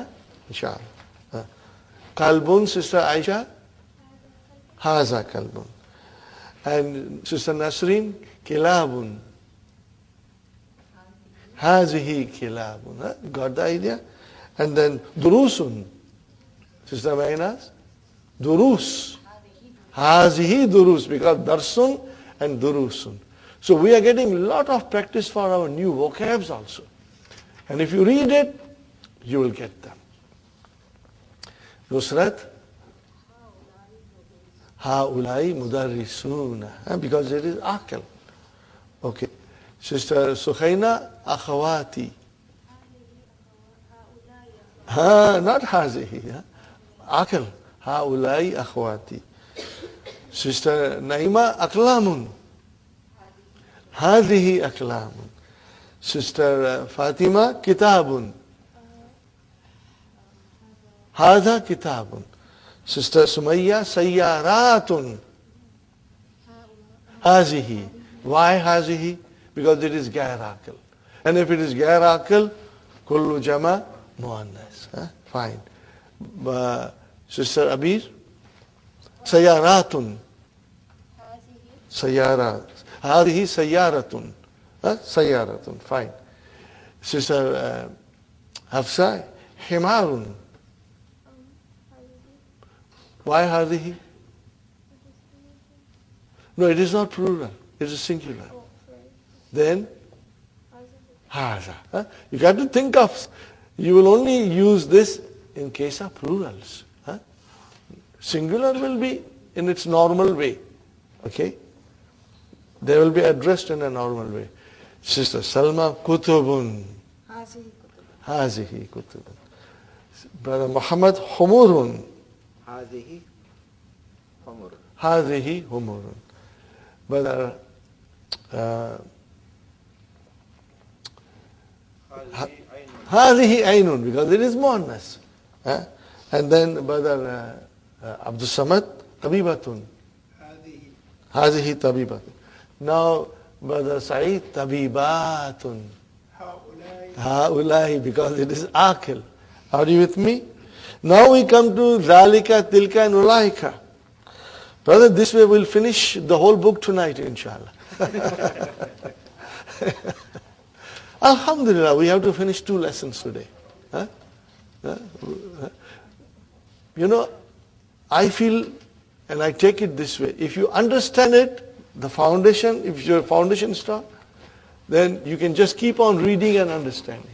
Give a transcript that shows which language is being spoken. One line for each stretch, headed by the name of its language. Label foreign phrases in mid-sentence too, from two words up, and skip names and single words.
Arabic: Inshallah. Kalbun, Sister Aisha, هذا كلب.
English: And Sister Nasreen, Kilabun.
Arabic: هذه كلاب.
English: Got the idea? And then Durusun. Sister Mainas?
Arabic: Durus. هذه دروس.
English: Because Darsun and Durusun. So we are getting a lot of practice for our new vocabs also. And if you read it, you will get them.
Arabic: Nusrat? هؤلاء مدرسون.
English: Because it is akil. Okay. Sister Sukhaina, akhawati. Not hazihi.
Arabic: Akil. هؤلاء أخواتي. Sister Naima, aklamun. هذه أقلام. Sister Fatima, kitabun. هذا كتاب.
English: Sister Sumayya, sayyaratun.
Arabic: Hazihi.
English: Why hazihi? Because it is
Arabic: غير عاقل.
English: And if it is gair akil,
Arabic: كل جمع مؤنث.
English: Fine. Sister Abir, sayyaratun.
Arabic: Sayyarat. هذه سيارات.
English: Sayyaratun. Fine. Sister Hafsa, himarun. Why hadihi? No, it is not plural. It is singular. Then, haza. You got to think of, you will only use this in case of plurals. Singular will be in its normal way. Okay? They will be addressed in a normal way.
Arabic: Sister Salma, kutubun. هذه كتب.
English: Brother Muhammad, humurun.
Arabic: هذه حمر. هذه حمر. Brother هذه عين,
English: because it is muannas. And then Brother Abdul Samad, tabibatun.
Arabic: هذه طبيبة.
English: Now, Brother Saeed, طبيبات. هؤلاء, because it is akil. Are you with me? Now we come to ذَلِكَ, تِلْكَ and أُولَٰئِكَ. Brother, this way we'll finish the whole book tonight, inshallah. Alhamdulillah, we have to finish 2 lessons today. Huh? You know, I feel, and I take it this way, if you understand it, the foundation, if your foundation is strong, then you can just keep on reading and understanding.